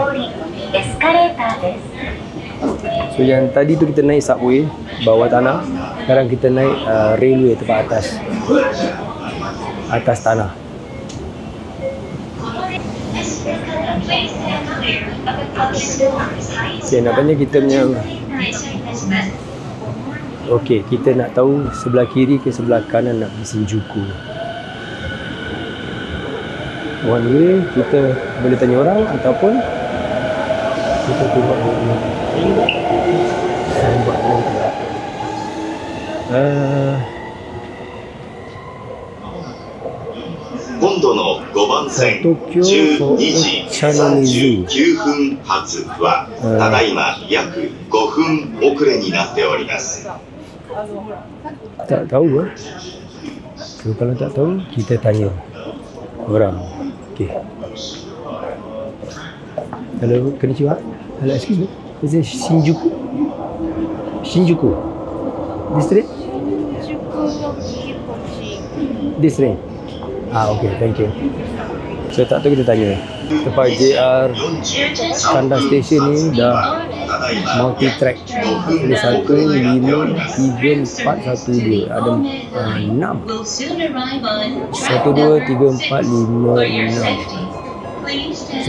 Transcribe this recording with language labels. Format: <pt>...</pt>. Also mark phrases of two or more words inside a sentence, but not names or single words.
<ms>So yang tadi tu kita naik subway bawah tanah, sekarang kita naik railway tempat atas tanah. Okay, nak tanya kita punya. Okay, kita nak tahu sebelah kiri ke sebelah kanan nak pergi Shinjuku.</ms> <en>One way,</en> <ms>kita boleh tanya orang ataupun kita buat dulu. Buat dulu.</ms> <ja>今度の5番線12時39分発はただいま約5分遅れになっております。</ja> <ms>Tak tahu lah. So, kalau tak tahu, kita tanya orang.</ms> <en>Okay. Hello, konnichiwa. Hello, excuse me. Is it Shinjuku? Shinjuku. District? District. Okay, thank you. So,</en> <ms>tak tahu kita tanya. Tempat JR Kanda Station ni dah multi-track. Ada 1, 5, 3, 4, 1, 2. Ada 6. 1, 2, 3, 4, 5, 6.</ms>